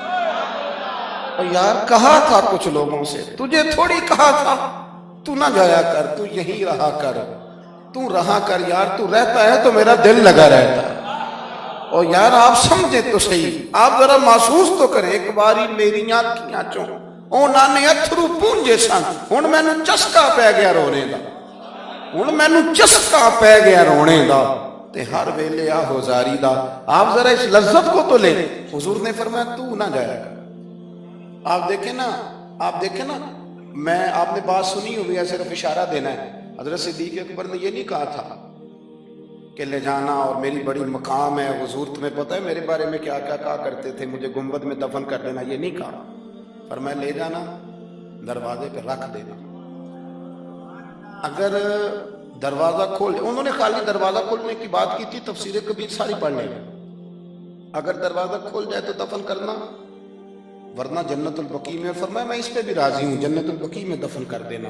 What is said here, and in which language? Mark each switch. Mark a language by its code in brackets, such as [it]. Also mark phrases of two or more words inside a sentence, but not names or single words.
[ur] اور یار کہا تھا کچھ لوگوں سے، تجھے تھوڑی کہا تھا تو نہ جایا کر، تو یہیں رہا کر، تو رہا کر یار، تو رہتا ہے تو میرا دل لگا رہتا ہے۔ اور یار آپ سمجھے تو صحیح، آپ ذرا محسوس تو کریں، [pa] ایک باری میری آنکھیاں چوں اونا نے اتھرو پونجے سن، ہن مینوں چسکا پہ گیا رونے دا، ہن مینوں چسکا پہ گیا رونے دا، تے ہر ویلے آہو زاری دا۔ [ur] آپ ذرا اس لذت کو تو لیں۔ حضور نے فرمایا تو نہ جایا کر۔ آپ دیکھیں نا میں آپ نے بات سنی ہوئی ہے، صرف اشارہ دینا ہے۔ حضرت صدیق اکبر نے یہ نہیں کہا تھا کہ لے جانا اور میری بڑی مقام ہے، حضور تمہیں پتہ ہے میرے بارے میں کیا کیا کہا کرتے تھے، مجھے گنبد میں دفن کر دینا، یہ نہیں کہا، فرمایا لے جانا دروازے پہ رکھ دینا، اگر دروازہ کھول، انہوں نے خالی دروازہ کھولنے کی بات کی تھی، تفسیر کبیر ساری پڑھ لیں، اگر دروازہ کھول جائے تو دفن کرنا، ورنہ جنت البقیع میں، فرمایا میں اس پہ بھی راضی ہوں، جنت البقیع میں دفن کر دینا۔